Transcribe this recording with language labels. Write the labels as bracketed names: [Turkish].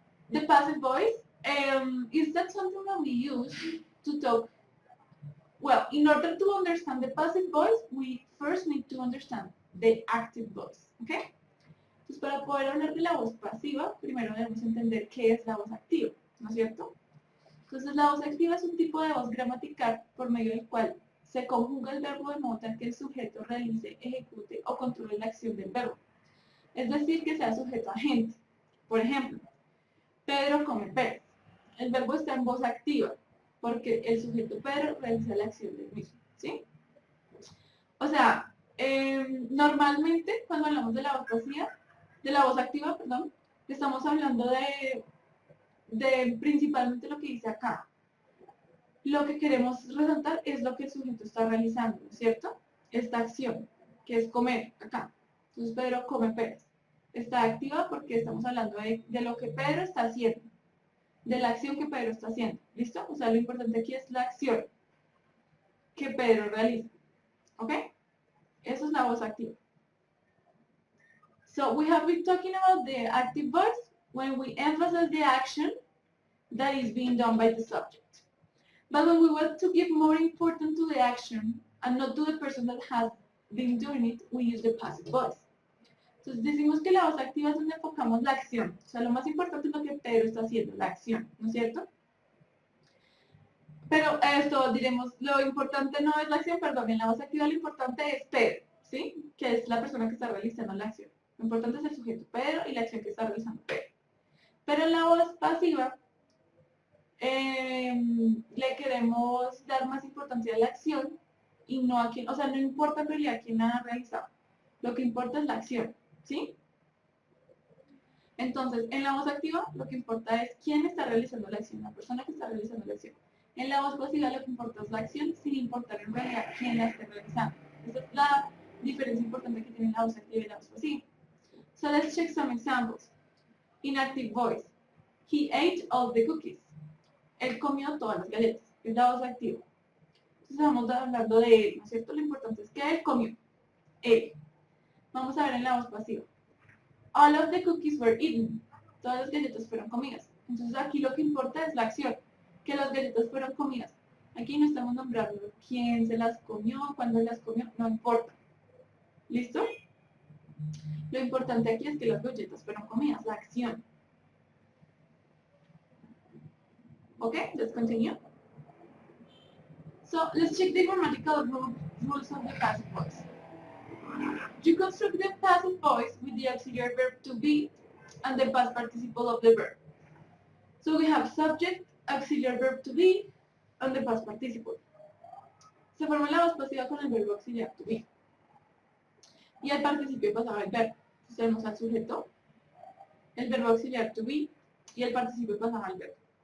[English] The passive voice, is that something that we use to talk? Well, in order to understand the passive voice, we first need to understand the active voice, ¿ok? [Spanish] Entonces, para poder hablar de la voz pasiva, primero debemos entender qué es la voz activa, ¿no es cierto? Entonces, la voz activa es un tipo de voz gramatical por medio del cual se conjuga el verbo de modo tal que el sujeto realice, ejecute o controle la acción del verbo. Es decir, que sea sujeto agente. Por ejemplo, Pedro come peras. El verbo está en voz activa, porque el sujeto Pedro realiza la acción del mismo, ¿sí? O sea, normalmente cuando hablamos de la voz pasiva, de la voz activa, perdón, estamos hablando de principalmente lo que dice acá. Lo que queremos resaltar es lo que el sujeto está realizando, ¿no es cierto? Esta acción, que es comer, acá. Entonces Pedro come peras. Está activa porque estamos hablando de lo que Pedro está haciendo, de la acción que Pedro está haciendo. ¿Listo? O sea, lo importante aquí es la acción que Pedro realiza. ¿Ok? Eso es la voz activa. [English] So we have been talking about the active voice when we emphasize the action that is being done by the subject. But when we want to give more importance to the action and not to the person that has been doing it, we use the passive voice. [Spanish] Entonces decimos que la voz activa es donde enfocamos la acción. O sea, lo más importante es lo que Pedro está haciendo, la acción, ¿no es cierto? Pero esto, diremos, lo importante no es la acción, perdón, en la voz activa lo importante es Pedro, ¿sí? Que es la persona que está realizando la acción. Lo importante es el sujeto Pedro y la acción que está realizando Pedro. Pero en la voz pasiva le queremos dar más importancia a la acción y no a quien, o sea, no importa en realidad quién la ha realizado. Lo que importa es la acción, ¿sí? Entonces, en la voz activa lo que importa es quién está realizando la acción, la persona que está realizando la acción. En la voz pasiva lo que importa es la acción sin importar en realidad quién la esté realizando. Esa es la diferencia importante que tiene la voz activa y la voz pasiva. [English] So let's check some examples. In active voice, he ate all the cookies. [Spanish] Él comió todas las galletas. Es la voz activa. Entonces vamos hablando de él, ¿no es cierto? Lo importante es que él comió. Él. Vamos a ver en la voz pasiva. [English] All of the cookies were eaten. [Spanish] Todas las galletas fueron comidas. Entonces aquí lo que importa es la acción. Que las galletas fueron comidas. Aquí no estamos nombrando quién se las comió, cuándo las comió, no importa. ¿Listo? Lo importante aquí es que las galletas fueron comidas, la acción. [English] Okay, let's continue. So let's check the grammatical rules of the passive voice. You construct the passive voice with the auxiliary verb to be and the past participle of the verb. So we have subject, auxiliary verb to be, and the past participle. [Spanish] Se forma la voz pasiva con el verbo auxiliar to be. Y el participio pasado del verbo. Entonces tenemos al sujeto, el verbo auxiliar to be y el participio pasado al verbo.